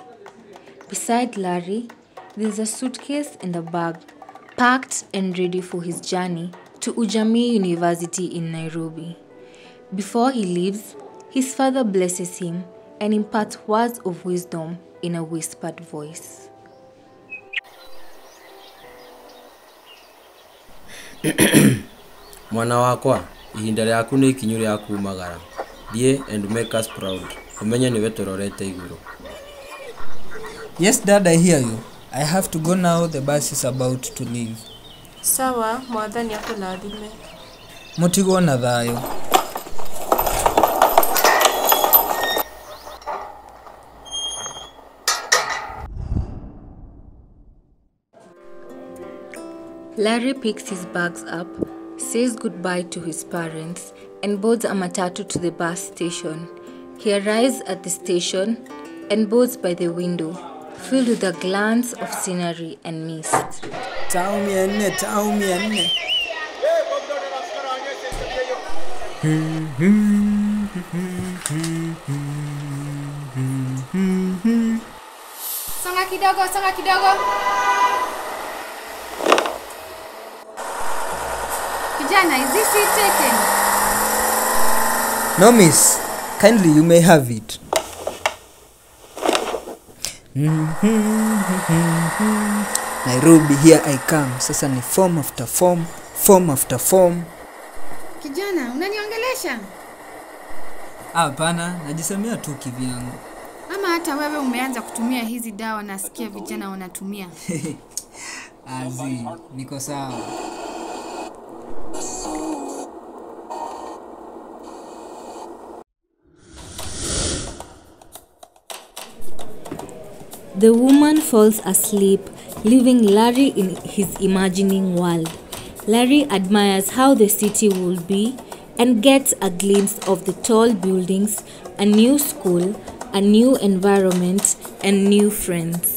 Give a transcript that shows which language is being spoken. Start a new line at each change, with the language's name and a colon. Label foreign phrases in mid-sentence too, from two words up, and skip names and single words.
English: Beside Larry, there's a suitcase and a bag, packed and ready for his journey to Ujamii University in Nairobi. Before he leaves, his father blesses him and imparts words of wisdom in a whispered voice.
Kikuyu: Mwana wakwa, ihinda ryaku ni ikinyu rya kumagara.
English: Thie and make us proud.
Kikuyu: Umenye niwe turorete iguru.
English: Yes, Dad, I hear you. I have to go now. The bus is about to leave.
Kikuyu: Sawa, mwathani akulathime. Mutigo na thayo.
English: Larry picks his bags up, says goodbye to his parents, and boards a matatu to the bus station. He arrives at the station and boards by the window, filled with a glance of scenery and mist. Taumi enne.
Swahili: Songa kidogo. Kijana,
English: is this seat taken? No, miss. Kindly, you may have it. Nairobi, here I come.
Swahili: Sasa ni
English: form after form.
Swahili: Kijana, unaniongelesha? Hapana, najisemea tu kivyangu. Ama hata wewe umeanza kutumia hizi dawa, nasikia vijana wanatumia. Azi, niko sawa.
English: The woman falls asleep, leaving Larry in his imagining world. Larry admires how the city will be and gets a glimpse of the tall buildings, a new school, a new environment, and new friends.